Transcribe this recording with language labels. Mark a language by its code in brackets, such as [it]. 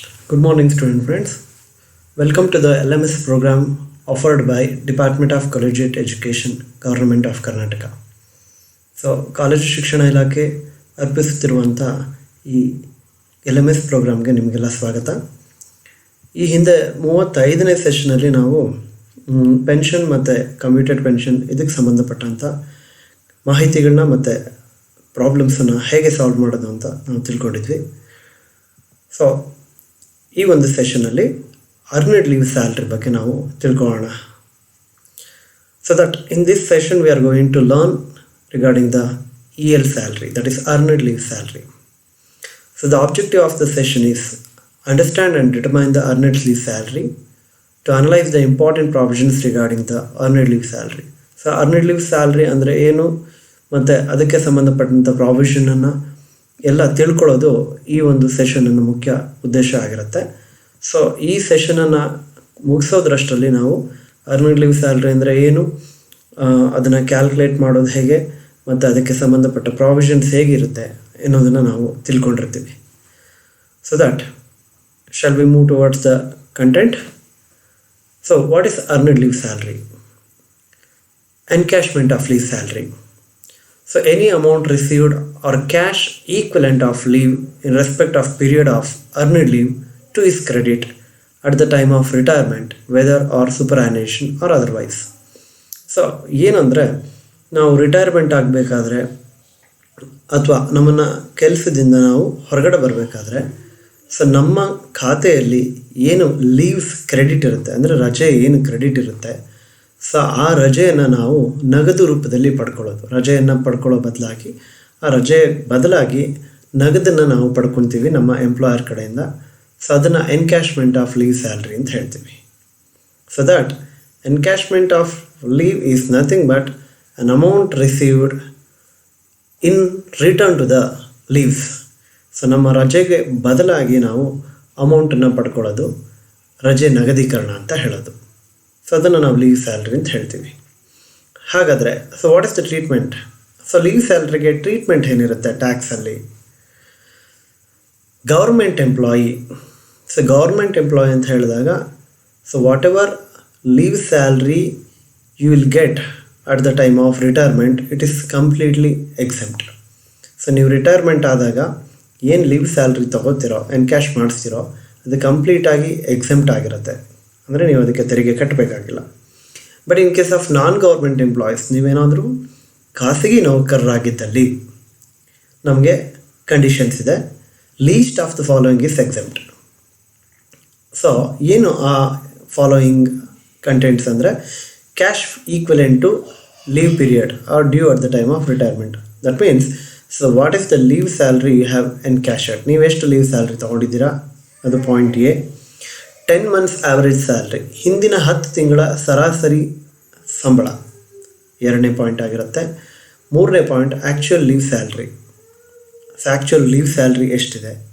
[en] Good morning, student friends. Welcome to the LMS program offered by Department of Collegiate Education, Government of Karnataka. [kn] So college ಶಿಕ್ಷಣ ಇಲಾಖೆ ಅರ್ಪಿಸುತ್ತಿರುವಂಥ ಈ LMS ಪ್ರೋಗ್ರಾಮ್ಗೆ ನಿಮಗೆಲ್ಲ ಸ್ವಾಗತ. ಈ ಹಿಂದೆ 35ನೇ ಸೆಷನಲ್ಲಿ ನಾವು ಪೆನ್ಷನ್ ಮತ್ತು ಕಮ್ಯೂಟೆಡ್ ಪೆನ್ಷನ್ ಇದಕ್ಕೆ ಸಂಬಂಧಪಟ್ಟಂಥ ಮಾಹಿತಿಗಳನ್ನ ಮತ್ತು ಪ್ರಾಬ್ಲಮ್ಸನ್ನು ಹೇಗೆ ಸಾಲ್ವ್ ಮಾಡೋದು ಅಂತ ನಾವು ತಿಳ್ಕೊಂಡಿದ್ವಿ. ಸೊ ಈ ಒಂದು ಸೆಷನಲ್ಲಿ ಅರ್ನ್ಡ್ ಲೀವ್ ಸ್ಯಾಲ್ರಿ ಬಗ್ಗೆ ನಾವು ತಿಳ್ಕೊಳ್ಳೋಣ. [en] So that in this session we are going to learn regarding the EL salary, that is earned leave salary. So the objective of the session is understand and determine the earned leave salary, to analyze the important provisions regarding the earned leave salary. [kn] So earned leave salary ಅಂದರೆ ಏನು ಮತ್ತು ಅದಕ್ಕೆ ಸಂಬಂಧಪಟ್ಟಂಥ ಪ್ರಾವಿಷನನ್ನು ಎಲ್ಲ ತಿಳ್ಕೊಳ್ಳೋದು ಈ ಒಂದು ಸೆಷನ್ನ ಮುಖ್ಯ ಉದ್ದೇಶ ಆಗಿರುತ್ತೆ. ಸೊ ಈ ಸೆಷನನ್ನು ಮುಗಿಸೋದ್ರಷ್ಟರಲ್ಲಿ ನಾವು ಅರ್ನ್ಡ್ ಲೀವ್ ಸ್ಯಾಲ್ರಿ ಅಂದರೆ ಏನು, ಅದನ್ನು ಕ್ಯಾಲ್ಕುಲೇಟ್ ಮಾಡೋದು ಹೇಗೆ ಮತ್ತು ಅದಕ್ಕೆ ಸಂಬಂಧಪಟ್ಟ ಪ್ರಾವಿಷನ್ಸ್ ಹೇಗಿರುತ್ತೆ ಅನ್ನೋದನ್ನು ನಾವು ತಿಳ್ಕೊಂಡಿರ್ತೀವಿ. [en] So that shall we move towards the content. So what is earned leave salary? Encashment of leave salary. So any amount received or cash equivalent of leave in respect of period of earned leave to his credit at the time of retirement, whether or superannuation or otherwise. [kn] So ಏನಂದರೆ, ನಾವು retirement ಆಗಬೇಕಾದ್ರೆ ಅಥವಾ ನಮ್ಮನ್ನು ಕೆಲಸದಿಂದ ನಾವು ಹೊರಗಡೆ ಬರಬೇಕಾದ್ರೆ so ನಮ್ಮ ಖಾತೆಯಲ್ಲಿ ಏನು ಲೀವ್ಸ್ ಕ್ರೆಡಿಟ್ ಇರುತ್ತೆ, ಅಂದರೆ ರಜೆ ಏನು ಕ್ರೆಡಿಟ್ ಇರುತ್ತೆ, ಸೊ ಆ ರಜೆಯನ್ನು ನಾವು ನಗದು ರೂಪದಲ್ಲಿ ಪಡ್ಕೊಳ್ಳೋದು. ರಜೆಯನ್ನು ಪಡ್ಕೊಳ್ಳೋ ಬದಲಾಗಿ ಆ ರಜೆ ಬದಲಾಗಿ ನಗದನ್ನು ನಾವು ಪಡ್ಕೊತೀವಿ ನಮ್ಮ ಎಂಪ್ಲಾಯರ್ ಕಡೆಯಿಂದ. ಸೊ ಅದನ್ನು ಎನ್ಕ್ಯಾಶ್ಮೆಂಟ್ ಆಫ್ ಲೀವ್ ಸ್ಯಾಲ್ರಿ ಅಂತ ಹೇಳ್ತೀವಿ. [en] So that encashment of leave is nothing but an amount received in return to the leaves. [kn] So ನಮ್ಮ ರಜೆಗೆ ಬದಲಾಗಿ ನಾವು ಅಮೌಂಟನ್ನು ಪಡ್ಕೊಳ್ಳೋದು ರಜೆ ನಗದೀಕರಣ ಅಂತ ಹೇಳೋದು. ಸೊ ಅದನ್ನು ನಾವು ಲೀವ್ ಸ್ಯಾಲ್ರಿ ಅಂತ ಹೇಳ್ತೀವಿ. ಹಾಗಾದರೆ [en] So what is the treatment? [kn] So leave ಸ್ಯಾಲ್ರಿಗೆ treatment ಏನಿರುತ್ತೆ ಟ್ಯಾಕ್ಸಲ್ಲಿ? [en] Government employee. So government employee [kn] ಅಂತ ಹೇಳಿದಾಗ [en] So whatever leave salary you will get at the time of retirement, it is completely exempt. [kn] So ನೀವು retirement ಆದಾಗ ಏನು leave salary ತೊಗೋತಿರೋ, encash ಮಾಡಿಸ್ತಿರೋ, ಅದು ಕಂಪ್ಲೀಟಾಗಿ exempt ಆಗಿರುತ್ತೆ. ಅಂದರೆ ನೀವು ಅದಕ್ಕೆ ತೆರಿಗೆ ಕಟ್ಟಬೇಕಾಗಿಲ್ಲ. [en] but in case of non government employees, [kn] ನೀವೇನಾದರೂ ಖಾಸಗಿ ನೌಕರರಾಗಿದ್ದಲ್ಲಿ ನಮಗೆ ಕಂಡೀಷನ್ಸ್ ಇದೆ. [en] Least of the following is exempt. [kn] So ಏನು ಆ ಫಾಲೋಯಿಂಗ್ ಕಂಟೆಂಟ್ಸ್ ಅಂದರೆ, [en] cash equivalent to leave period or due at the time of retirement. That means, so what is the leave salary you have encashed? [kn] ನೀವು ಎಷ್ಟು leave salary ತೊಗೊಂಡಿದ್ದೀರಾ, ಅದು point A. [en] 10 months [kn] average salary, ಹಿಂದಿನ 10 ತಿಂಗಳ ಸರಾಸರಿ ಸಂಬಳ ಎರಡನೇ point ಆಗಿರುತ್ತೆ. ಮೂರನೇ point actual leave salary. Actual leave salary ಎಷ್ಟಿದೆ.